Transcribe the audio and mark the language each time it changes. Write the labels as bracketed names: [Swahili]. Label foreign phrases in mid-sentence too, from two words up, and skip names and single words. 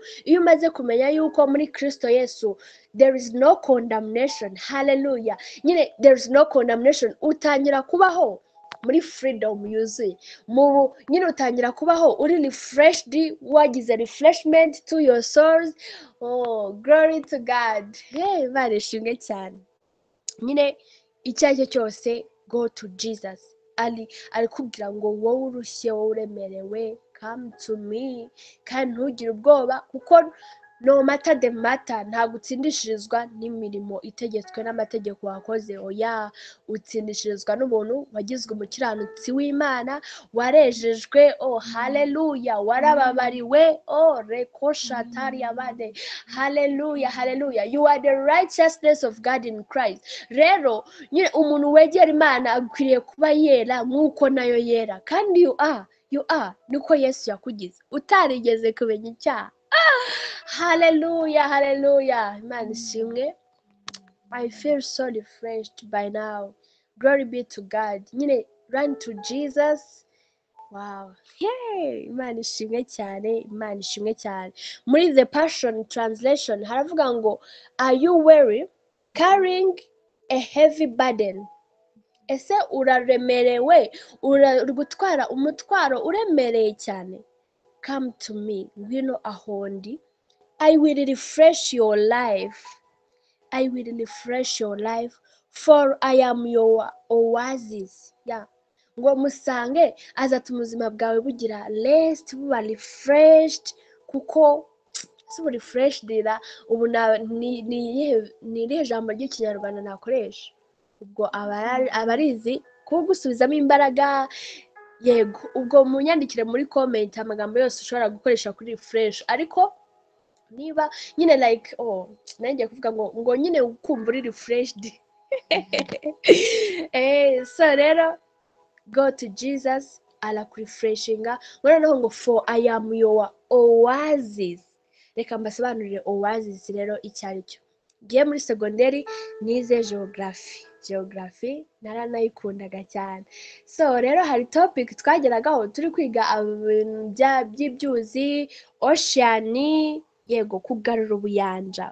[Kinyarwanda] Iyo umaze kumenya yuko muri Kristo Yesu [English] there is no condemnation. [Kinyarwanda] Hallelujah. [English] Nyine there is no condemnation, [Kinyarwanda] utangira kubaho muri freedom yuzuye, nyine utangira kubaho uri refreshed, wagize [English] refreshment to your souls. Oh, glory to God. [Kinyarwanda] Hey, barishimwe cyane. Nyine icyo ari cyo cyose, [English] go to Jesus. [Kinyarwanda] ari kubwira ngo wowe urushye, wowe uremerewe, [English] come to me, [Kinyarwanda] kandi ntugire ubwoba, kuko [English] no matter the matter, [Kinyarwanda] ntabwo utsindishirizwa n'imirimo itegetswe n'amategeko wakoze. Oya, utsindishirizwa n'ubuntu, wagizwe umukiranutsi w'Imana, warejejwe. Oh haleluya, warababariwe. Oh rekoshatari abade, haleluya, haleluya, [English] you are the righteousness of God in Christ. [Kinyarwanda] Rero nyine umuntu wegera Imana akwiriye kuba yera nk'uko nayo yera, kandi [English] you are [Kinyarwanda] niko Yesu yakugize, utarigeze kumenya icyaha. [English] Hallelujah, hallelujah. [Kinyarwanda] Imana ishimwe. [English] I feel so refreshed by now. Glory be to God. Nyine run to Jesus. Wow. Yay! [Kinyarwanda] Imana ishimwe cyane, Imana ishimwe cyane. Muri the Passion Translation haravuga ngo, [English] are you weary, carrying a heavy burden? [Kinyarwanda] Ese uraremerewe, uri gutwara umutwaro uremereye cyane? [English] Come to me, [Kinyarwanda] ngwino aho ndi. [English] I will refresh your life. I will refresh your life, for I am your oasis. Yeah. [Kinyarwanda] Ngo musange azatuma ubuzima bwawe bugira rest, buba refreshed, kuko si ubu refreshed ra ubu ni irihe jambo ry'ikinyarwanda nakoresha? Ubwo abarizi kugusubizamo imbaraga. Yego, ubwo munyandikire muri comment amagambo yose ushobora gukoresha kuri refresh, ariko niba nyine like nanjye kuvuga ngo nyine ukumva uri refreshed. [English] So rero go to Jesus, [Kinyarwanda] arakurefreshinga. Noneho ngo [English] for I am your oasis. [Kinyarwanda] Reka mbasobanurire oasis rero icyo ari cyo. Ngiye muri segonderi nize geography naranayikundaga cyane. So rero hari topic twageragaho turi kwiga by'ibyuzi, ocean. Yego, kugarura ubuyanja.